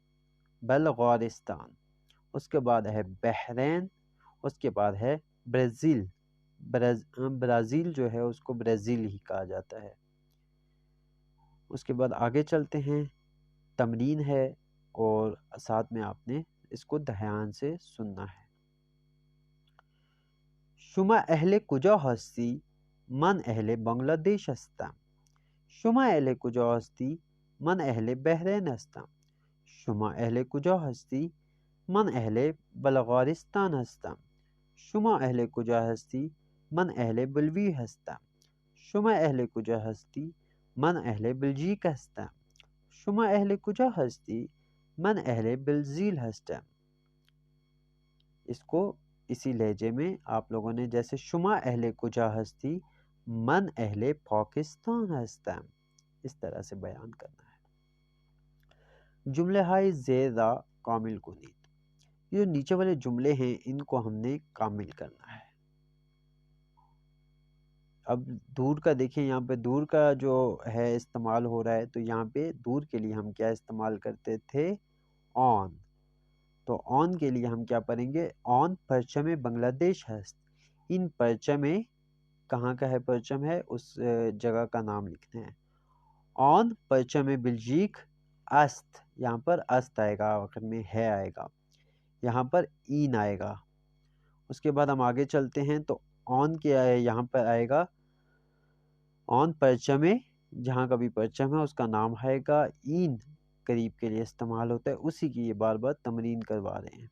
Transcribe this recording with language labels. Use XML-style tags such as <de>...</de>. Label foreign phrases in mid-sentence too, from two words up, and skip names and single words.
<ur>اس کے بعد ہے بحرین۔ اس کے بعد ہے برازیل۔ برازیل جو ہے اس کو برازیل ہی کہا جاتا ہے۔ اس کے بعد آگے چلتے ہیں، تمرین ہے اور ساتھ میں آپ نے اس کو دھیان سے سننا ہے۔</ur> <fa>شما اہل کجا ہستی؟ من اہل بنگلہ دیش هستم. شما اهل کجا هستی؟ من اهل بحرین هستم. شما اهل کجا هستی؟ من اهل بلغارستان هستم. شما اهل کجا هستی؟ من اهل بلوی هستم. شما اهل کجا هستی؟ من اهل بلژیک هستم. شما اهل کجا هستی؟ من اهل برازیل هستم.</fa> <ur>اس کو اسی لہجے میں آپ لوگوں نے جیسے</ur> <fa>شما اہل کجا ہستی من اہل پاکستان ہستم</fa> <ur>اس طرح سے بیان کرنا ہے۔</ur> <fa>جملے ہائے زیر را کامل کنید،</fa> <ur>یہ جو نیچے والے جملے ہیں ان کو ہم نے کامل کرنا ہے۔ اب دور کا دیکھیں، یہاں پہ دور کا جو ہے استعمال ہو رہا ہے، تو یہاں پہ دور کے لیے ہم کیا استعمال کرتے تھے؟ آن۔ تو آن کے لیے ہم کیا پڑھیں گے؟</ur> <fa>آن پرچم بنگلہ دیش ہست۔ ان پرچم</fa> <ur>کہاں کا ہے؟ پرچم ہے اس جگہ کا نام لکھتے ہیں۔</ur> <fa>آن پرچم بلجیک است،</fa> <ur>یہاں پر است آئے گا، آخر میں ہے آئے گا، یہاں پر این آئے گا۔ اس کے بعد ہم آگے چلتے ہیں تو آن کیا ہے؟ یہاں پر آئے گا</ur> <fa>آن پرچم،</fa> <ur>جہاں کا بھی پرچم ہے اس کا نام آئے گا، این قریب کے لیے استعمال ہوتا ہے، اسی کی یہ بار بار تمرین کروا رہے ہیں۔</ur>